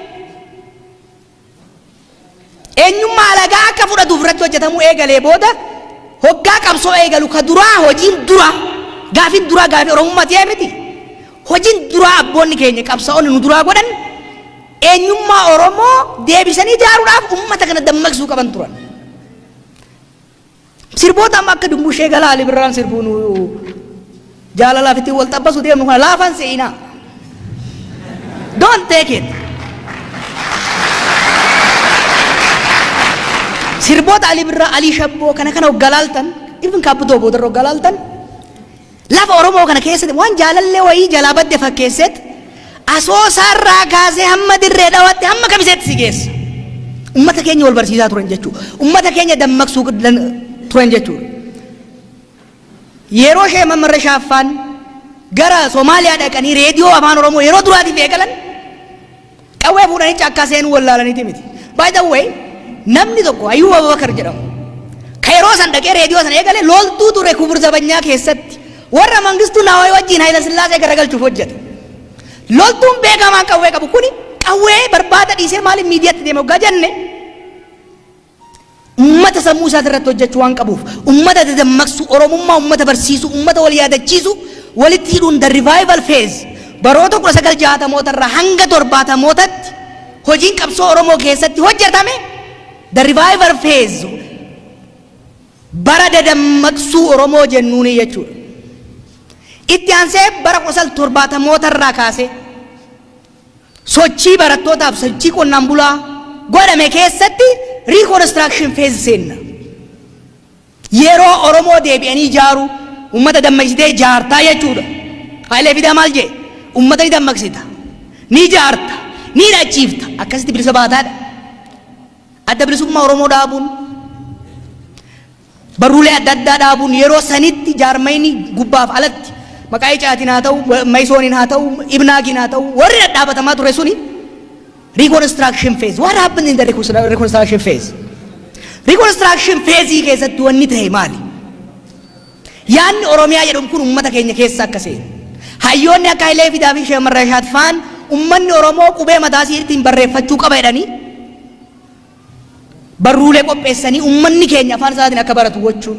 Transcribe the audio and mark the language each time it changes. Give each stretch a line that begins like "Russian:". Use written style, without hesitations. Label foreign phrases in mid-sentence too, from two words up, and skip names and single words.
Oromo: eenyummaa alagaa akka fudhatuuf irratti hojjetamuu eegalee booda hoggaa qabsoo eegalu ka duraa hojiin duraa gaafiin duraa gaafii Oromummaa ta'ee miti hojiin duraa abboonni keenya qabsaa'onni nu duraa godhan eenyummaa Oromoo deebisanii ijaaruudhaaf uummata kana dammaqsuu qaban turan. Sirboota amma akka Dumbushee Galaa Ali Birraan sirbuun jaalala fitti wal xabbasu deemnu kana laafan seenaa.
English: Don't take it.
Oromo: Sirboota Ali Birraa, Ali Shabboo kana hoggalaaltan, even kaabutoo boodarra hoggalaaltan. Lafa Oromoo kana keessatti waan jaalallee wayii jalaa badde fakkeessetti asoosaarraa kaasee hamma dirree dhawaatti hamma kamiseetti si geessa. Ummata keenya wal barsiisaa turan jechuudha. Ummata keenya dammaqsuu turan jechuudha. Yeroo ishee Mamarra Shaaffaan gara Somaaliyaa dhaqanii reediyoo afaan Oromoo yeroo duraatiif eegalan qawwee fuudhanii caakkaa seenuu wallaalaniiti miti.
English: By the way,
Oromo: namni tokko Ayyuub Abubakar jedhamu ka yeroo san dhaqee reediyoo san eegale loltuu ture Kubur Zabanyaa keessatti warra Mangistuu Naawwayii wajjin Hayila Sillaasee garagalchuuf hojjete. Loltuun beekamaan qawwee qabu kuni qawwee barbaada dhiisee maaliif miidiyaatti deeme hoggaa jenne ummata sammuu isaati irratti hojjechuu waan qabuuf ummata dammaqsu Oromummaa ummata barsiisu ummata wal yaadachiisu walitti hidhuun
English: the revival phase
Oromo: baroota 1960 irraa hanga 70tti hojiin qabsoo Oromoo keessatti hojjetame
English: the revival phase
Oromo: bara dammaqsuu Oromoo jennuuni jechuudha. Itti aansee bara 1970 irraa kaasee sochii barattootaaf sochii qonnaan bulaa godhame keessatti
English: reconstruction phase
Oromo: seenna. Yeroo Oromoo deebi'anii ijaaru ummata dammaqsitee ijaartaa jechuudha. Haayilee Fidaa maal jee ummata ni dammaqsita ni ijaarta ni dhachiifta akkasitti bilisa baataadha. Adda bilisummaa Oromoo dhaabuun barruulee adda addaa dhaabuun yeroo sanitti jaarmayni gubbaaf alatti maqaa icaatiin haa ta'u Maysooniin haa ta'u Ibnaagiin haa ta'u warri dhadhaabatamaa ture suni
English: reconstruction phase. What happened in the reconstruction phase? Reconstruction phase
Oromo: keessatti wanni ta'e maali? Yaanni Oromiyaa jedhamu kun ummata keenya keessa akka seenu. Hayyoonni akka Haayilee Fidaa fi Sheek Mamarra Shaaffaan ummanni Oromoo qubee mataa isaatiin barreeffachuu qaba jedhanii barruulee qopheessanii ummanni keenya afaan isaatiin akka baratu gochuun.